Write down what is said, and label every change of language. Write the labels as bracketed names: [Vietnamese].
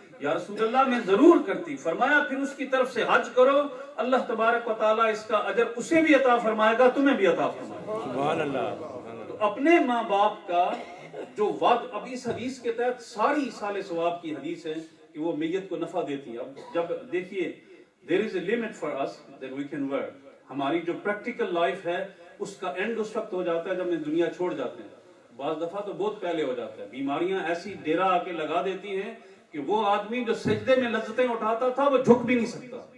[Urdu] یا رسول اللہ میں ضرور کرتی. فرمایا پھر اس کی طرف سے حج کرو، اللہ تبارک و تعالیٰ اس کا اجر اسے بھی عطا فرمائے گا، تمہیں بھی عطا فرمائے گا. سبحان اللہ. تو اپنے ماں باپ کا جو وعد، اب اس حدیث کے تحت ساری ایصال ثواب کی حدیث ہے کہ وہ میت کو نفع دیتی ہے. اب جب دیکھیے [English] there is a limit for us that we can work. [Urdu] ہماری جو پریکٹیکل لائف ہے اس کا اینڈ اس وقت ہو جاتا ہے جب ہم دنیا چھوڑ جاتے ہیں. بعض دفعہ تو بہت پہلے ہو جاتا ہے. بیماریاں ایسی ڈیرا آ کے لگا دیتی ہیں کہ وہ آدمی جو سجدے میں لذتیں اٹھاتا تھا وہ جھک بھی نہیں سکتا.